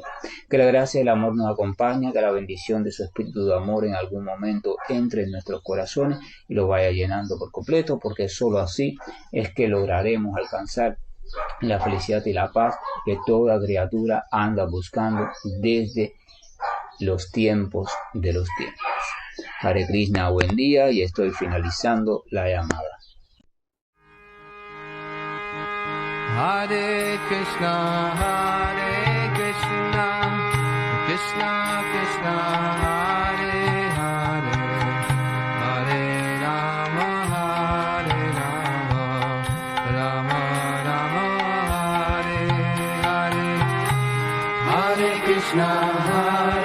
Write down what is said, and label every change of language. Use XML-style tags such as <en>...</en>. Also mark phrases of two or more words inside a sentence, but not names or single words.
<es>Que la gracia y el amor nos acompañe, que la bendición de su espíritu de amor en algún momento entre en nuestros corazones y lo vaya llenando por completo, porque sólo así es que lograremos alcanzar la felicidad y la paz que toda criatura anda buscando desde los tiempos de los tiempos.</es> <sa>Hare Krishna,</sa> <es>buen día, y estoy finalizando la llamada.</es> <sa>Hare Krishna, Krishna Krishna, Hare Hare, Hare Rama, Rama Rama, Hare Hare, Hare Krishna.</sa>